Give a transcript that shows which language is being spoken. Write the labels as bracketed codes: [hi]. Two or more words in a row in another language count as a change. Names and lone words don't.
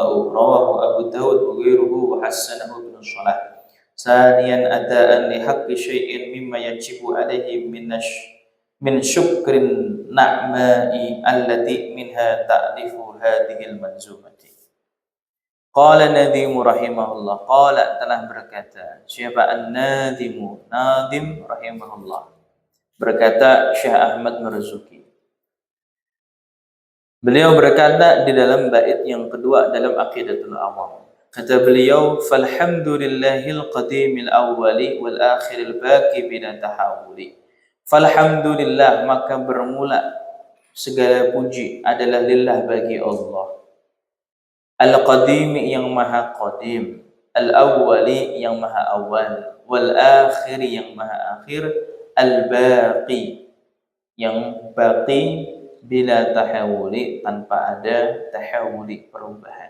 [ar] رواه أبو داود وغيره وحسنه ابن الصلاح. ثانيا أداء لحق شيء مما يجب عليه من شكر النعماء التي منها تأليف هذه المنظومة. قال الناظم رحمه الله. [id] Qala telah berkata. Siapa an-nadimu? Nadim rahimahullah. Berkata Syekh Ahmad Marzuki. Beliau berkata di dalam bait yang kedua dalam Aqidatul Awam. Kata beliau, [ar] فالحمد لله القديم الأول والآخر الباقي بلا تحوّل. Falhamdulillah, [id] maka bermula segala puji adalah lillah bagi Allah. Al-Qadim yang maha qadim, Al-Awwali yang maha awal, Wal-Akhir yang maha akhir, Al-Baqi yang baqi [ar] بلا تحوّل, [id] tanpa ada tahawuli, perubahan.